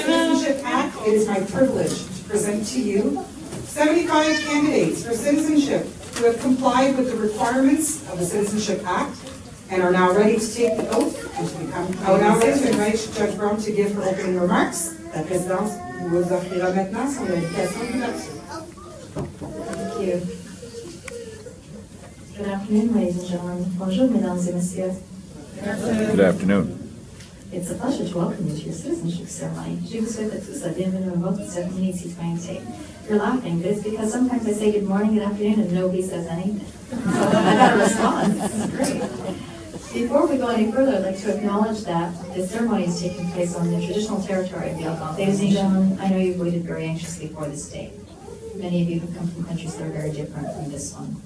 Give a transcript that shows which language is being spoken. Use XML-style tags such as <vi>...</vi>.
<en>Citizenship Act, it is my privilege to present to you 75 candidates for citizenship who have complied with the requirements of the Citizenship Act and are now ready to take the oath and to become. I would now like to invite Judge Brown to give her opening remarks.</en> <fr>La présidence vous offrira maintenant son invitation d'ouverture.</fr> <en>Thank you. Good afternoon, ladies and gentlemen.</en> <fr>Bonjour, mesdames et messieurs.</fr> <en>Good afternoon. It's a pleasure to welcome you to your citizenship ceremony.</en> <fr>Je vous souhaite à tous la bienvenue à votre cérémonie de citoyenneté.</fr> <en>You're laughing, but it's because sometimes I say good morning, good afternoon, and nobody says anything. So I gotta respond. This is great. Before we go any further, I'd like to acknowledge that the ceremony is taking place on the traditional territory of the Algonquin. Ladies and gentlemen, I know you've waited very anxiously for this day. Many of you have come from countries that are very different from this one.</en>